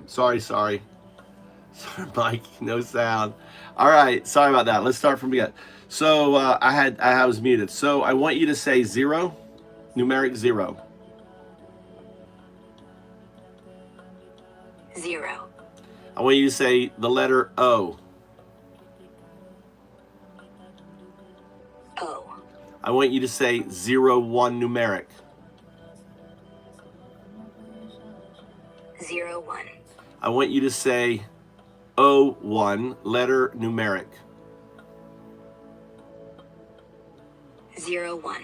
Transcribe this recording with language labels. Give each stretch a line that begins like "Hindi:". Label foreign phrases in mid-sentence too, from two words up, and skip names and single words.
English: Sorry. Sorry, Mike. No sound. All right. Sorry about that. Let's start from again. So I was muted. So I want you to say 0, numeric 0. 0. I want you to say the letter O. O. I want you to say 0, 1 numeric. 0, 1. I want you to say O1 letter numeric. 0, 1.